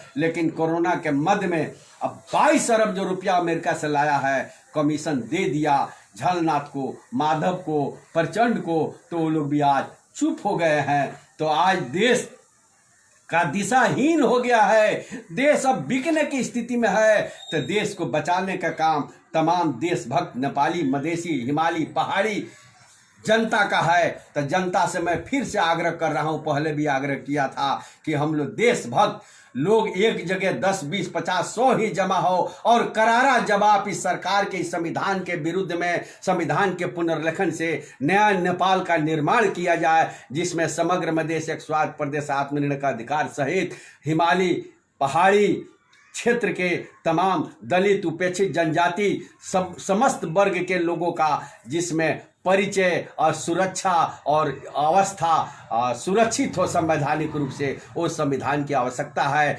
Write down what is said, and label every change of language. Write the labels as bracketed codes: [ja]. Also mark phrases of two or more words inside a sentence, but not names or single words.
[hi] लेकिन कोरोना के मध्य में अब 22 अरब जो रुपया अमेरिका से लाया है कमीशन दे दिया झलनाथ को, माधव को, प्रचंड को, तो वो लोग भी आज चुप हो गए हैं। तो आज देश का दिशाहीन हो गया है, देश अब बिकने की स्थिति में है। तो देश को बचाने का काम तमाम देशभक्त नेपाली, मधेसी, हिमाली, पहाड़ी जनता का है। तो जनता से मैं फिर से आग्रह कर रहा हूं, पहले भी आग्रह किया था कि हम लोग देशभक्त लोग एक जगह 10, 20, 50, 100 ही जमा हो और करारा जवाब इस सरकार के इस संविधान के विरुद्ध में, संविधान के पुनर्लेखन से नया नेपाल का निर्माण किया जाए, जिसमें समग्र मधेश, एक स्वायत्त प्रदेश, आत्मनिर्णय का अधिकार सहित हिमालय, पहाड़ी क्षेत्र के तमाम दलित, उपेक्षित, जनजाति, समस्त वर्ग के लोगों का जिसमें परिचय और सुरक्षा और अवस्था सुरक्षित हो संवैधानिक रूप से, वो संविधान की आवश्यकता है।